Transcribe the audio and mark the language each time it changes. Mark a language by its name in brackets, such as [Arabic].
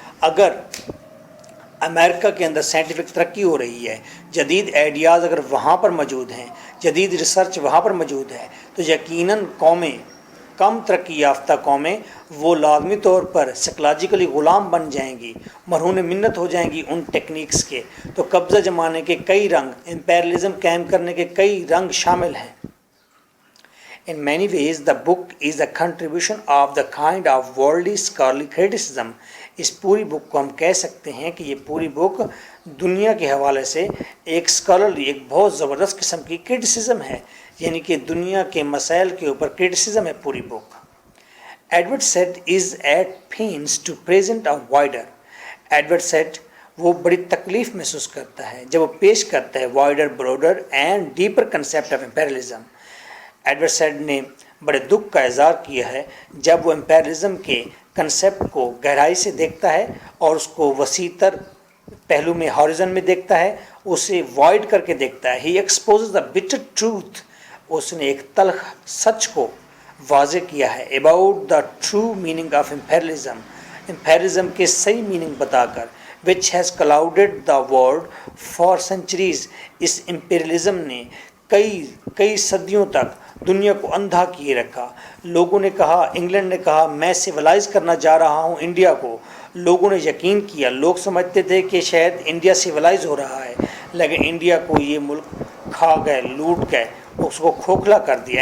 [Urdu] اگر امریکہ کے اندر سائنٹیفک ترقی ہو رہی ہے, جدید آئیڈیاز اگر وہاں پر موجود ہیں, جدید ریسرچ وہاں پر موجود ہے, تو یقیناً قومیں, کم ترقی یافتہ قومیں, وہ لازمی طور پر سائیکلوجیکلی غلام بن جائیں گی, مرہون منت ہو جائیں گی ان ٹیکنیکس کے. تو قبضہ جمانے کے کئی رنگ, امپیریلزم قائم کرنے کے کئی رنگ شامل ہیں. [English] In many ways, the book is a contribution of the kind of worldly scholarly criticism. [Urdu] اس پوری بک کو ہم کہہ سکتے ہیں کہ یہ پوری بک دنیا کے حوالے سے ایک اسکالرلی, ایک بہت زبردست قسم کی کرٹیسزم ہے, یعنی کہ دنیا کے مسائل کے اوپر کرٹیسزم ہے پوری بک. [English] Edward Said is at pains to present a wider. [Urdu] Edward sad وہ بڑی تکلیف محسوس کرتا ہے جب وہ پیش کرتا ہے [English] Wider, broader and deeper concept of imperialism. [Urdu] Edward sad نے بڑے دکھ کا اظہار کیا ہے جب وہ امپیریلزم کے کنسیپٹ کو گہرائی سے دیکھتا ہے اور اس کو وسیع تر پہلو میں, ہاریزن میں دیکھتا ہے, اسے وائڈ کر کے دیکھتا ہے. [English] He exposes the bitter truth. [Urdu] اس نے ایک تلخ سچ کو واضح کیا ہے [English] About the true meaning of imperialism. [Urdu] Imperialism کے صحیح میننگ بتا کر, [English] Which has clouded the world for centuries. [Urdu] اس imperialism نے کئی صدیوں تک دنیا کو اندھا کیے رکھا. لوگوں نے کہا, انگلینڈ نے کہا میں سیولائز کرنا جا رہا ہوں انڈیا کو. لوگوں نے یقین کیا, لوگ سمجھتے تھے کہ شاید انڈیا سیولائز ہو رہا ہے, لیکن انڈیا کو یہ ملک کھا گئے, لوٹ گئے, اس کو کھوکھلا کر دیا.